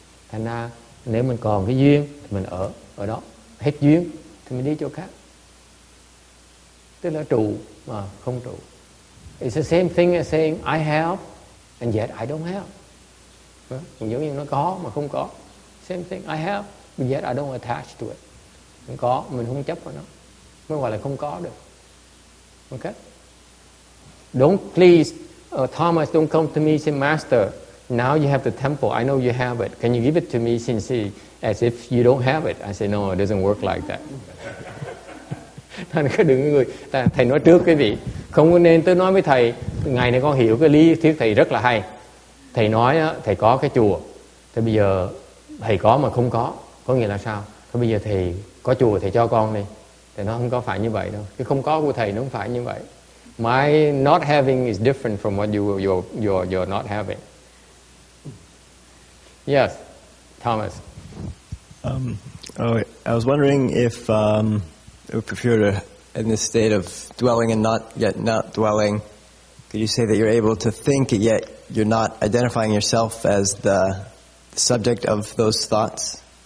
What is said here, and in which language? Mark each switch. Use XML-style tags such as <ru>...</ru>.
<vi>Thành ra nếu mình còn cái duyên thì mình ở đó. Hết duyên thì mình đi chỗ khác. Tức là trụ mà không trụ.</vi> <en>It's the same thing as saying I have and yet I don't have.</en> <vi>Giống như nó có mà không có.</vi> <en>Same thing, I have but yet I don't attach to it.</en> <vi>Không có, mình không chấp vào nó. Mới gọi là không có được. Okay?</vi> <en>Don't please, Thomas, don't come to me and say, Master, now you have the temple. I know you have it. Can you give it to me as if you don't have it? I say, no, it doesn't work like that.</en> <vi>Thành cái đừng người thầy nói trước quý vị, không có nên tôi nói với thầy ngày này con hiểu cái lý thuyết thầy rất là hay. Thầy nói thầy có cái chùa, thì bây giờ thầy có mà không có nghĩa là sao? Thôi bây giờ thầy có chùa thầy cho con đi, Thì nó không có phải như vậy đâu. Cái không có của thầy nó không phải như vậy.</vi> <en>My not having is different from what you're not having. Yes, Thomas. I was wondering if you're in this state of dwelling and not yet not dwelling, could you say that you're able to think yet you're not identifying yourself as the subject of those thoughts?</en>